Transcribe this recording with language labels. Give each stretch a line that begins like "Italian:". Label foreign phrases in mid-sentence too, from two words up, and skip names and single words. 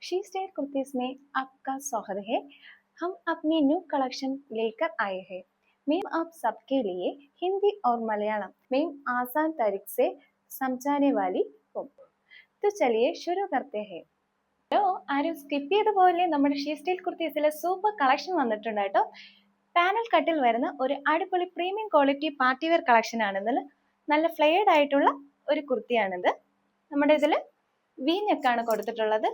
Hindi: शी स्टाइल कुर्तीज में आपका स्वागत है। हम अपनी
English: new collection
Hindi: लेकर आए हैं। मैम आप सबके लिए हिंदी और मलयालम में आसान तरीके से समझाने वाली हूँ। तो चलिए शुरू करते हैं.
Malayalam: ഹലോ, ആരും സ്കിപ്പ് ചെയ്ത പോലെ നമ്മുടെ ഷീ സ്റ്റൈൽ കുർത്തീസിലെ
English: super collection
Malayalam: വന്നിട്ടുണ്ട് കേട്ടോ. പാനൽ കട്ടിൽ വരുന്ന ഒരു അടിപൊളി
English: premium quality party wear collection
Malayalam: ആണെന്നല്ല, നല്ല ഫ്ലെയർഡ് ആയിട്ടുള്ള ഒരു കുർത്തിയാണിത്. നമ്മുടെ ഇതിൽ വി നെക്കാണ് കൊടുത്തിട്ടുള്ളത്.